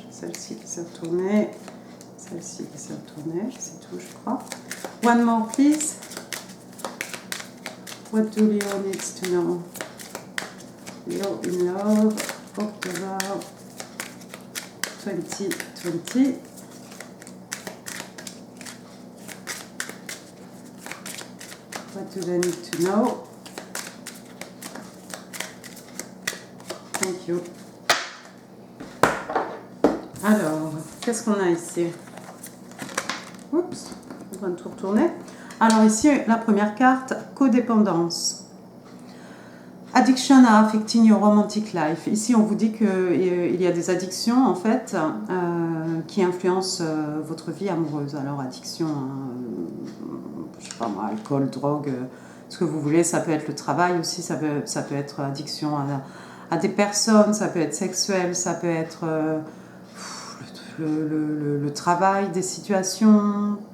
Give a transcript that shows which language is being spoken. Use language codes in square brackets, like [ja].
[fr] Celle-ci qui s'est retournée. Celle-ci qui s'est retournée. C'est tout, je crois. [en] One more please. What do Leo needs to know? Leo in love. October 2020. What do they need to know? Thank you. [fr] Alors, qu'est-ce qu'on a ici? Oups, on va tout retourner. Alors ici, la première carte, codépendance. [en] Addiction are affecting your romantic life. [fr] Ici, on vous dit qu'il y a des addictions, en fait, qui influencent votre vie amoureuse. Alors, addiction, je sais pas moi, alcool, drogue, ce que vous voulez. Ça peut être le travail aussi, ça peut être addiction à des personnes, ça peut être sexuel, ça peut être le travail, des situations,